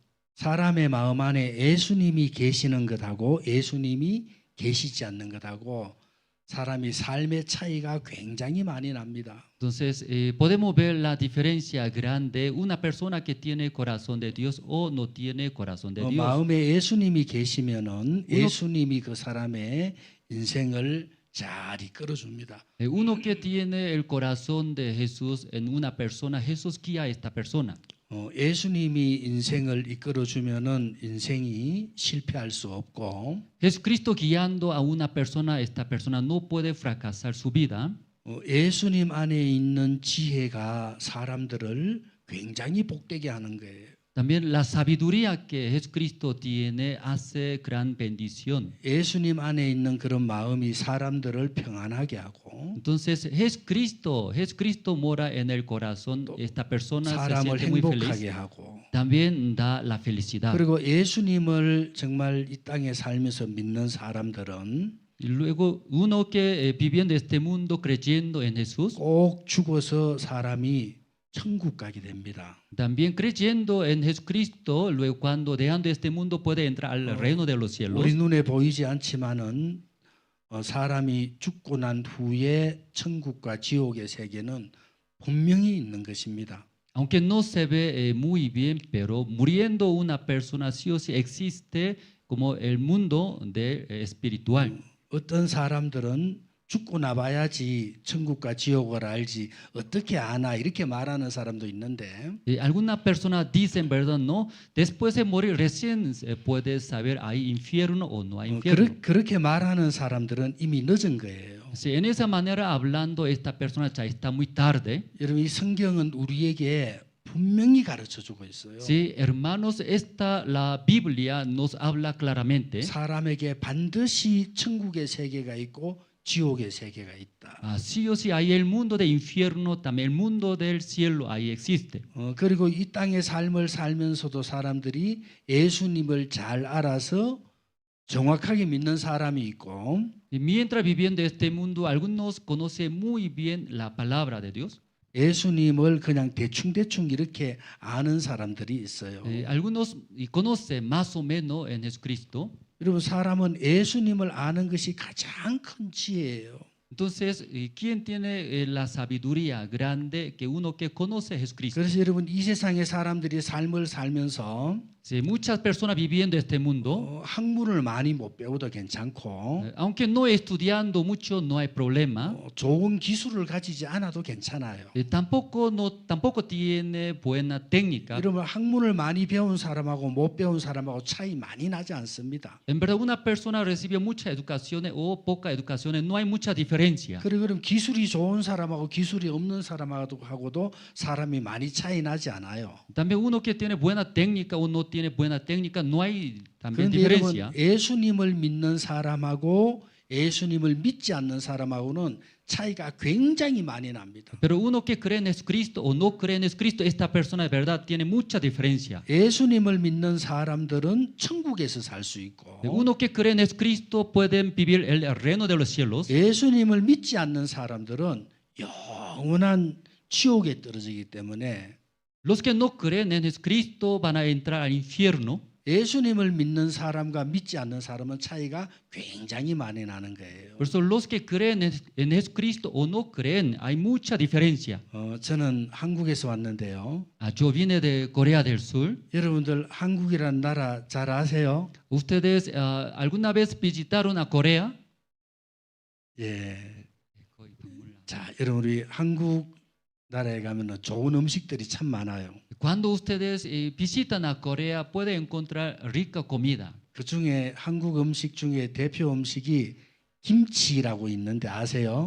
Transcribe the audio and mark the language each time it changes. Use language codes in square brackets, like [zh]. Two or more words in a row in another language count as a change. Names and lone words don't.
[ko] 사람의 마음 안에 예수님이 계시는 것하고 예수님이 계시지 않는 것하고 사람이 삶의 차이가 굉장히 많이 납니다. [es] Entonces podemos ver la diferencia grande, una persona que tiene corazón de Dios o no tiene corazón de Dios. [ko] 마음에 예수님이 계시면은 예수님이 그 사람의 인생을 잘 이끌어줍니다. [es] Uno que tiene el corazón de Jesús en una persona, Jesús guía a esta persona. [ko] 예수님이 인생을 이끌어 주면은 인생이 실패할 수 없고 [es] Jesucristo guiando a una persona, esta persona no puede fracasar su vida. [ko] 예수님 안에 있는 지혜가 사람들을 굉장히 복되게 하는 거예요. [es] También la sabiduría que Jesucristo tiene hace gran bendición. [ko] 예수님 안에 있는 그런 마음이 사람들을 평안하게 하고 [es] Entonces Jesucristo mora en el corazón. Esta persona se [ko] 사람을 [es] siente muy feliz. [ko] 행복하게 하고 [es] También da la felicidad. [ko] 그리고 예수님을 정말 이 땅에 살면서 믿는 사람들은 [es] Y luego uno que viviendo este mundo creyendo en Jesús, [ko] 꼭 죽어서 사람이 천국 가게 됩니다. [es] también creyendo en Jesucristo, luego cuando dejando este mundo puede entrar al reino de los cielos. [ko] 우리 눈에 보이지 않지만은 사람이 죽고 난 후에 천국과 지옥의 세계는 분명히 있는 것입니다. [es] Aunque no se ve muy bien, pero muriendo una persona sí o sí existe como el mundo espiritual. [ko] 어떤 사람들은 죽고 나봐야지 천국과 지옥을 알지 어떻게 아나 이렇게 말하는 사람도 있는데 [es] Algunas personas dicen, ¿verdad? No, después de morir recién se puede saber hay infierno o no hay infierno. [ko] 그렇게 말하는 사람들은 이미 늦은 거예요. [es] Si en esa manera hablando esta persona ya está muy tarde. [ko] 여러분 이 성경은 우리에게 분명히 가르쳐 주고 있어요. [es] Sí, hermanos, la Biblia nos habla claramente. [ko] 사람에게 반드시 천국의 세계가 있고 지옥의 세계가 있다. [es] Sí o sí hay el mundo del infierno, también el mundo del cielo ahí existe. [ko] 그리고 이 땅의 삶을 살면서도 사람들이 예수님을 잘 알아서 정확하게 믿는 사람이 있고 [es] Y mientras viviendo este mundo, algunos conocen muy bien la palabra de Dios. [ko] 예수님을 그냥 대충 이렇게 아는 사람들이 있어요. [es] Algunos conocen más o menos en Jesucristo. [ko] 여러분 사람은 예수님을 아는 것이 가장 큰 지혜예요. [es] Entonces, ¿quién tiene la sabiduría grande que uno que conoce a Jesucristo? [ko] 그래서 여러분 이 세상의 사람들이 삶을 살면서 [es] Sí, muchas personas viviendo este mundo, [ko] 학문을 많이 못 배워도 괜찮고 [es] aunque no estudiando mucho no hay problema. [ko] 좋은 기술을 가지지 않아도 괜찮아요. [es] Tampoco tiene buena técnica. [ko] 여러분 학문을 많이 배운 사람하고 못 배운 사람하고 차이 많이 나지 않습니다. [es] En verdad, una persona recibe mucha educación o poca educación, no hay mucha diferencia. [ko] 그럼 기술이 좋은 사람하고 기술이 없는 사람하고도 사람이 많이 차이 나지 않아요. [es] También uno que tiene buena técnica o no tiene buena técnica, no hay también [ko] 그런데 여러분 [es] diferencia. [ko] 예수님을 믿는 사람하고 예수님을 믿지 않는 사람하고는 차이가 굉장히 많이 납니다. [es] Pero uno que cree en Jesucristo o no cree en Jesucristo, esta persona de verdad tiene mucha diferencia. [ko] 예수님을 믿는 사람들은 천국에서 살 수 있고 [es] Uno que cree en Jesucristo pueden vivir el reino de los cielos. [ko] 예수님을 믿지 않는 사람들은 영원한 지옥에 떨어지기 때문에 [es] Los que no creen en Jesucristo van a entrar al infierno. [ko] 예수님을 믿는 사람과 믿지 않는 사람은 차이가 굉장히 많이 나는 거예요. [es] Por eso los que creen en Jesucristo o no creen, hay mucha diferencia. [ko] 저는 한국에서 왔는데요. [es] Yo vine de Corea del Sur. [ko] 여러분들 한국이라는 나라 잘 아세요? [es] ¿Ustedes alguna vez visitaron a Corea? [ko] 예. 자, 여러분 우리 한국 나라에 가면 좋은 음식들이 참 많아요. [es] Cuando ustedes visitan a Corea pueden encontrar rica comida. [ko] 그 중에 한국 음식 중에 대표 음식이 김치라고 있는데 아세요?